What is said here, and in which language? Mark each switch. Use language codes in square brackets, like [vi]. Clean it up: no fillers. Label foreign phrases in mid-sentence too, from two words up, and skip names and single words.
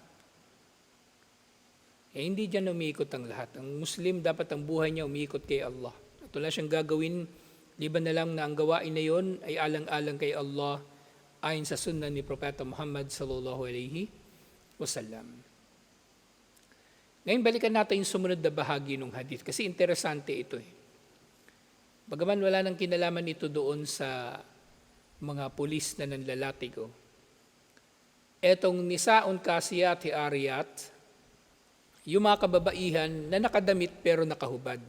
[tl] Hindi diyan na umiikot ang lahat. Ang Muslim, dapat ang buhay niya umiikot kay Allah. At wala siyang gagawin, liban na lang na ang gawain na yon ay alang-alang kay Allah ayon sa sunnah ni Propeta Muhammad [ar] صلى الله عليه وسلم. [tl] Ngayon balikan natin yung sumunod na bahagi ng hadith, kasi interesante ito eh. Bagaman wala nang kinalaman ito doon sa mga pulis na nanlalatigo. Etong [ar] نساء كاسيات عاريات, [tl] yung mga kababaihan na nakadamit pero nakahubad.